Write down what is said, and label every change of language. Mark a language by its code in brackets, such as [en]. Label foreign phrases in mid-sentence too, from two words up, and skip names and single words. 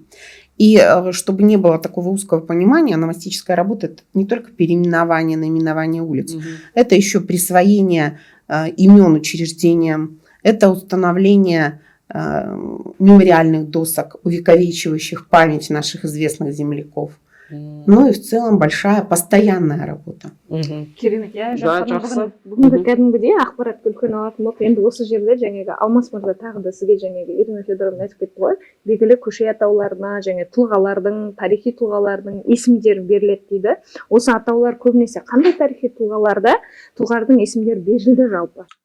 [ru] И чтобы не было такого узкого понимания, ономастическая работа – это не только переименование, наименование улиц, это еще присвоение имен учреждениям, это установление мемориальных досок, увековечивающих память наших известных земляков. Ну и в целом большая постоянная работа. [kk] керемет иә Да, жақсы. бүгінгі кәдімгідей ақпаратты үлкен алатын болдық. енді осы жерде жаңағы алмас мырза тағы да сізге жаңағы ирина федоровна айтып кетті ғой, белгілі көше атауларына және тұлғалардың, тарихи тұлғалардың есімдері беріледі дейді. Осы атаулар көбінесе қандай тарихи тұлғалардың есімдері берілді жалпы?